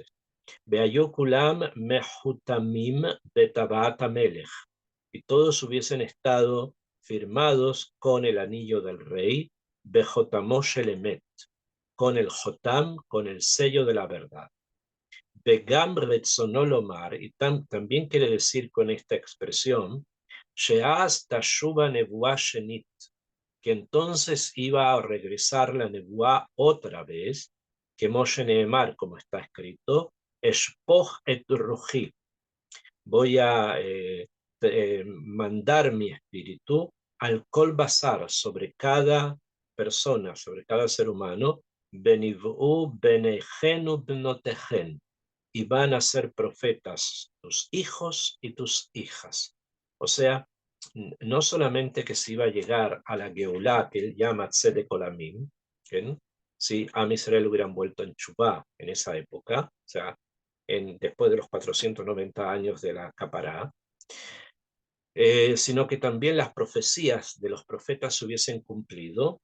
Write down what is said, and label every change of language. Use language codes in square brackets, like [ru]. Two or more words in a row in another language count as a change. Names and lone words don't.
[he] והיו כולם מחותמים בטבעת המלך, [es] y todos hubiesen estado firmados con el anillo del rey, [he] בחותמו של אמת, [es] con el jotam, con el sello de la verdad. [he] וגם רצונו לומר, [es] y también quiere decir con esta expresión, [he] שאז תשוב נבואה שנית, [es] que entonces iba a regresar la nebuah otra vez, que [he] כמו שנאמר, [es] como está escrito, [he] אשפוך את רוחי, [es] voy a mandar mi espíritu [he] על כל בשר, [es] sobre cada persona, sobre cada ser humano, [he] ונבאו בניכם ובנותיכם, [es] y van a ser profetas tus hijos y tus hijas. O sea, no solamente que se iba a llegar a la Geulah que él llama [he] צדק עולמים, [es] si Am Israel hubieran vuelto en Tshuvah en esa época, o sea, después de los 490 años de la Capará, sino que también las profecías de los profetas se hubiesen cumplido.